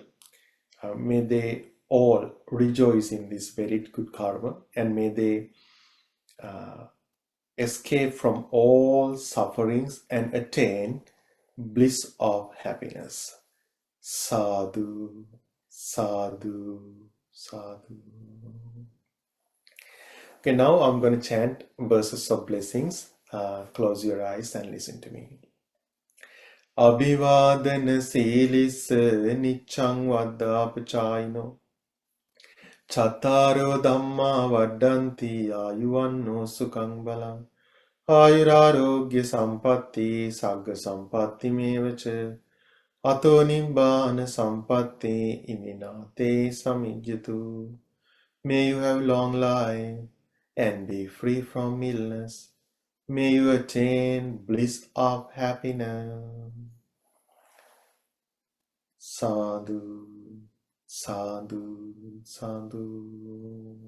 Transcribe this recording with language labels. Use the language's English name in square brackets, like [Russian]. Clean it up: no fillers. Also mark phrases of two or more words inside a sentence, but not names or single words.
[English] May they all rejoice in this very good karma, and may they escape from all sufferings and attain bliss of happiness. [Pali] Sadhu, sadhu, sadhu. [English] Okay, now I'm going to chant verses of blessings. Close your eyes and listen to me. [Pali] Abhivadana silis nichang vaddapachayino Chattaro dhamma vaddanti ayuvanno sukhang balang Ayurarogya sampatti sagga sampatti mevacha Ato nibbana sampatti iminate samijjatu. [English] May you have long life and be free from illness. May you attain bliss of happiness. [Pali] Sadhu, sadhu, sadhu.